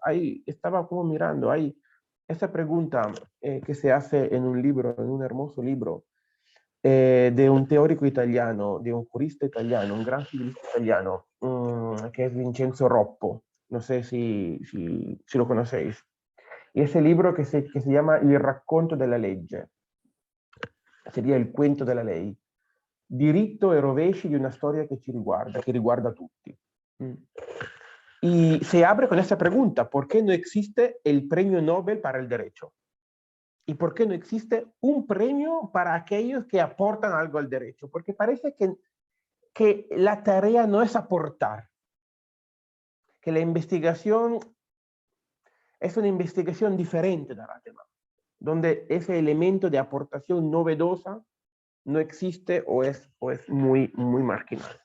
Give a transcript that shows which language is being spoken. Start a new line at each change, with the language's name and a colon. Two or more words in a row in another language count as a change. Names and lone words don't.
Spanish: Estaba como mirando, hay esta pregunta que se hace en un libro, en un hermoso libro, de un teórico italiano, de un jurista italiano, un gran civilista italiano, que es Vincenzo Roppo. No sé si lo conocéis. Y ese libro que se llama Il racconto della legge, sería el cuento de la ley. Diritto e rovesci di una storia che ci riguarda, che riguarda tutti. Y se abre con esta pregunta, ¿por qué no existe el premio Nobel para el derecho? ¿Y por qué no existe un premio para aquellos que aportan algo al derecho? Porque parece que la tarea no es aportar, que la investigación es una investigación diferente de la tema, donde ese elemento de aportación novedosa no existe o es muy marginal.